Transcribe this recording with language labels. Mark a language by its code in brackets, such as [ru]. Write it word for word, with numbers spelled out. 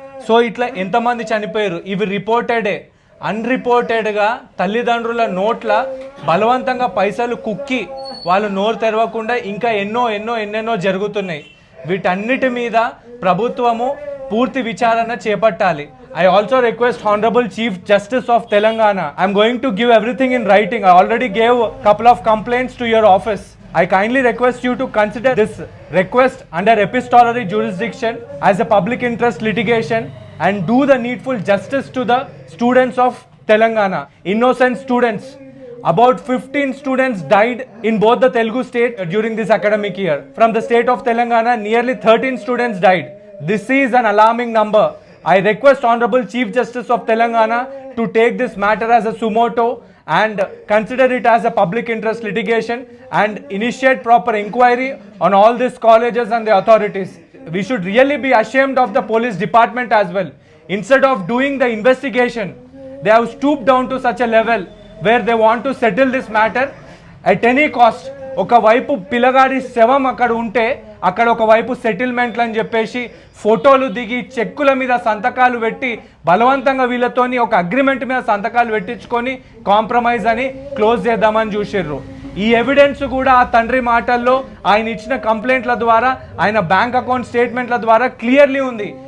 [te] So ఇట్లా ఎంతమంది చనిపోయారు. ఇవి రిపోర్టెడే, అన్రిపోర్టెడ్గా తల్లిదండ్రుల నోట్ల బలవంతంగా పైసలు కుక్కి వాళ్ళు నోరు తెరవకుండా ఇంకా ఎన్నో ఎన్నో ఎన్నెన్నో జరుగుతున్నాయి. వీటన్నిటి మీద ప్రభుత్వము పూర్తి విచారణ చేపట్టాలి. [en] I also request honourable chief justice of Telangana, I'm going to give everything in writing. I already gave couple of complaints to your office. I kindly request you to consider this request under epistolary jurisdiction as a public interest litigation and do the needful justice to the students of Telangana. Innocent students. About fifteen students died in both the Telugu state during this academic year. From the state of Telangana, nearly thirteen students died. This is an alarming number. I request Honorable Chief Justice of Telangana to take this matter as a sumoto and consider it as a public interest litigation and initiate proper inquiry on all these colleges and the authorities. We should really be ashamed of the police department as well. Instead of doing the investigation, they have stooped down to such a level where they want to settle this matter at any cost. [te] ఒకవైపు పిల్లగాడి శవం అక్కడ ఉంటే అక్కడ ఒకవైపు సెటిల్మెంట్లు అని చెప్పేసి ఫోటోలు దిగి చెక్కుల మీద సంతకాలు పెట్టి బలవంతంగా వీళ్ళతోని ఒక అగ్రిమెంట్ మీద సంతకాలు పెట్టించుకొని కాంప్రమైజ్ అని క్లోజ్ చేద్దామని చూసిర్రు. ఈ ఎవిడెన్స్ కూడా ఆ తండ్రి మాటల్లో ఆయన ఇచ్చిన కంప్లైంట్ల ద్వారా ఆయన బ్యాంక్ అకౌంట్ స్టేట్మెంట్ల ద్వారా క్లియర్లీ ఉంది.